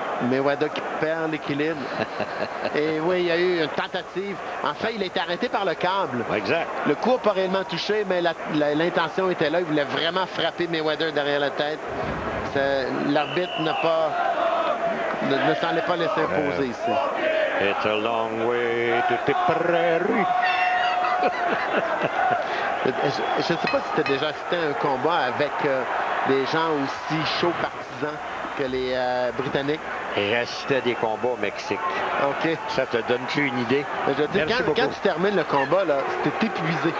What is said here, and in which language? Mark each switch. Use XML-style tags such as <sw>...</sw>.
<fr>Mayweather qui perd l'équilibre. Et oui, il y a eu une tentative. En fait, il a été arrêté par le câble. Exact. Le coup n'a pas réellement touché, mais l'intention était là. Il voulait vraiment frapper Mayweather derrière la tête. L'arbitre ne s'en est pas laissé imposer ici.</fr> <en>It's a long way to Tipperary.</en> <fr>Je ne sais pas si tu as déjà assisté à un combat avec des gens aussi chauds partisans que les Britanniques. J'assistais à des combats au Mexique. OK. Ça te donne-tu une idée? Je veux dire, quand tu termines le combat, là, c'était épuisé.</fr>